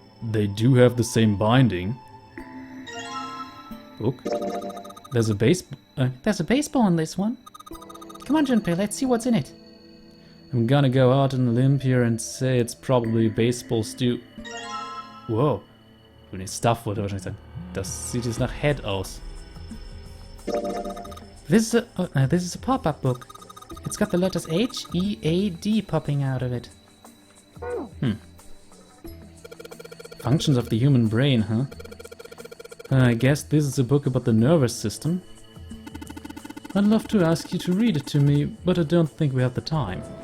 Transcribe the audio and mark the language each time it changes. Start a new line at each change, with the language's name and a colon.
English: They do have the same binding. Book. There's a baseball in this one. Come on, Junpei, let's see what's in it. I'm gonna go out on a limb here and say it's probably baseball stew. Wow.
German: Nee, Stuff wollte er wahrscheinlich sagen. Das sieht jetzt nach Head aus.
English: This is a pop-up book. It's got the letters H, E, A, D popping out of it. Functions of the human brain, huh? I guess this is a book about the nervous system. I'd love to ask you to read it to me, but I don't think we have the time.